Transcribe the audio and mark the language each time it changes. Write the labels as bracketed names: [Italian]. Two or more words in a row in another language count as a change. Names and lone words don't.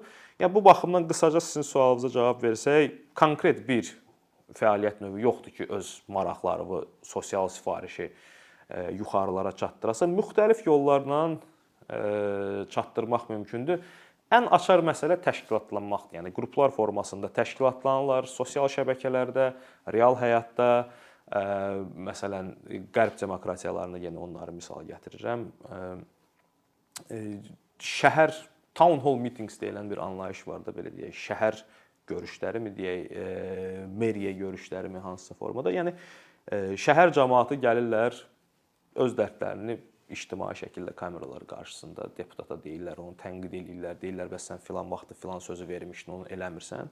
[Azerbaijani] Yəni bu baxımdan qısaca sizin sualınıza cavab versək, konkret bir fəaliyyət növü yoxdur ki, öz maraqlarını, sosial sifarişi yuxarılara çatdırasa, müxtəlif yollarla çatdırmaq mümkündür. Ən açar məsələ təşkilatlanmaqdır. Yəni qruplar formasında təşkilatlanırlar, sosial şəbəkələrdə, real həyatda, məsələn, qərb demokratiyalarında yenə onları misal gətirirəm. Şəhər [English] town hall meetings [Azerbaijani] deyilən bir anlayış var da, belə deyək, şəhər görüşlərimi deyək, meriya görüşlərimi hansısa formada. Yəni şəhər cəmaəti gəlirlər, öz dərdlərini ictimai şəkildə kameralar qarşısında deputata deyirlər, onu tənqid edirlər, deyirlər bəs sən filan vaxtı filan sözü vermişdin, onu eləmirsən.